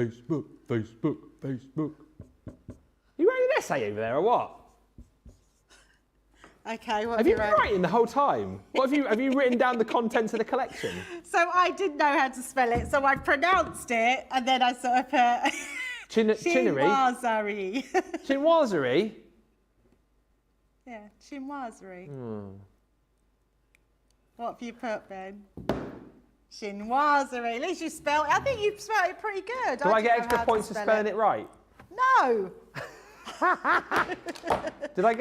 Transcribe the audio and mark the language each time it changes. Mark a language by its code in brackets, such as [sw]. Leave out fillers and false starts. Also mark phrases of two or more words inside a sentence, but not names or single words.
[en] You writing an essay over there or what? Okay, what Have you been wrote? writing the whole time? What have you written down the contents of the collection? So I didn't know how to spell it, so I pronounced it, and then I sort of put Chinnery? chinoiserie. Chinoiserie? Yeah, chinoiserie. What have you put, Ben? Chinoiserie. At least you spelled it. I think you spelled it pretty good. Do I get extra points for spelling it right? No. Did I get?